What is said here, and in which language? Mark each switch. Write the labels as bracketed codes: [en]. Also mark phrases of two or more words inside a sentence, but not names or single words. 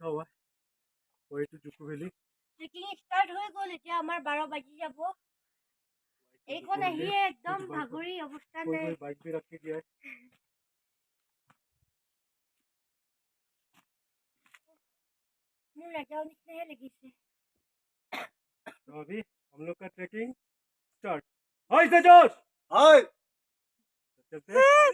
[en] trekking start [as] হৈ গ'ল এতিয়া আমাৰ 12 বাজি যাব এইখন আহিয়ে একদম ভাগৰি অৱস্থা নাই মোৰ ৰাজাও নিচিনাহে লাগিছে [hi] तो अभी हम लोग का [en] trekking start [hi] हाय जोश हाय चलते हैं